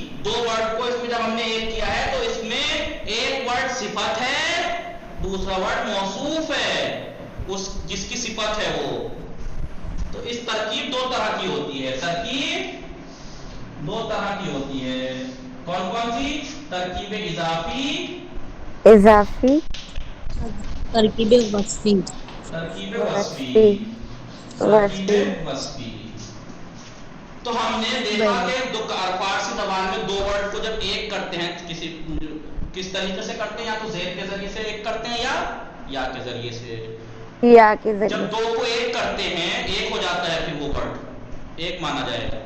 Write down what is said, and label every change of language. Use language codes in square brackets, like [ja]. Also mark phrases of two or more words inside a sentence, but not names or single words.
[ur] دو ورڈ کو اس میں جب ہم نے ایک کیا ہے تو اس میں ایک ورڈ صفت ہے، دوسرا ورڈ موصوف ہے، اس جس کی صفت ہے وہ. تو اس ترکیب دو طرح کی ہوتی ہے. ترکیب دو طرح کی ہوتی ہے. کون کون سی؟ ترکیب اضافی، ترکیب وصفی. ترکیب وصفی، ترکیب وصفی. تو ہم نے دیکھا کہ فارسی زبان میں دو ورڈ کو جب ایک کرتے ہیں کس طریقے سے کرتے ہیں؟ یا تو زیر کے ذریعے سے ایک کرتے ہیں یا کے ذریعے سے. یا کے ذریعے. جب دو کو ایک کرتے ہیں ایک ہو جاتا ہے، پھر وہ ورڈ ایک مانا جائے گا.